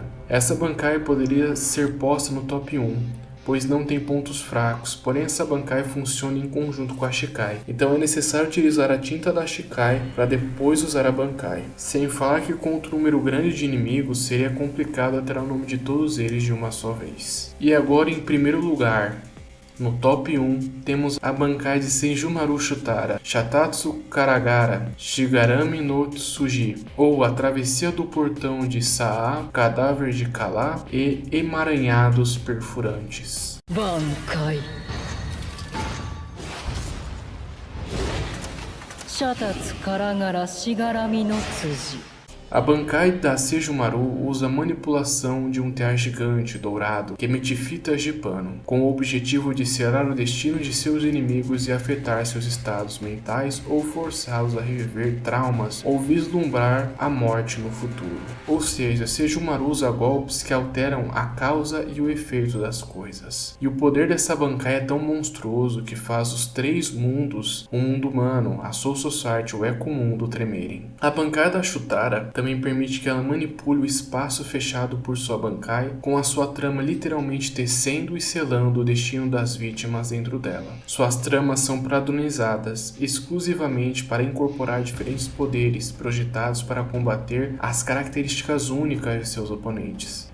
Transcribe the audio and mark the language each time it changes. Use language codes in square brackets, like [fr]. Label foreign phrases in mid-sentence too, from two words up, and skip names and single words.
[pt] Essa Bankai poderia ser posta no top 1, pois não tem pontos fracos, porém essa Bankai funciona em conjunto com a Shikai, então é necessário utilizar a tinta da Shikai para depois usar a Bankai. Sem falar que contra um número grande de inimigos seria complicado alterar o nome de todos eles de uma só vez. E agora em primeiro lugar, no top 1, temos a Bankai de Senjumaru Shutara, Shatatsu Karagara, Shigarami no Tsuji, ou a Travessia do Portão de Saa, Cadáver de Kala e Emaranhados Perfurantes. Bankai. Shatatsu Karagara Shigarami no Tsuji. A Bankai da Senjumaru usa a manipulação de um tear gigante dourado que emite fitas de pano, com o objetivo de selar o destino de seus inimigos e afetar seus estados mentais ou forçá-los a reviver traumas ou vislumbrar a morte no futuro. Ou seja, Senjumaru usa golpes que alteram a causa e o efeito das coisas. E o poder dessa Bankai é tão monstruoso que faz os 3 mundos, o mundo humano, a Soul Society e o Ecomundo tremerem. A Bankai da Shutara também permite que ela manipule o espaço fechado por sua Bankai, com a sua trama literalmente tecendo e selando o destino das vítimas dentro dela. Suas tramas são padronizadas exclusivamente para incorporar diferentes poderes projetados para combater as características únicas de seus oponentes.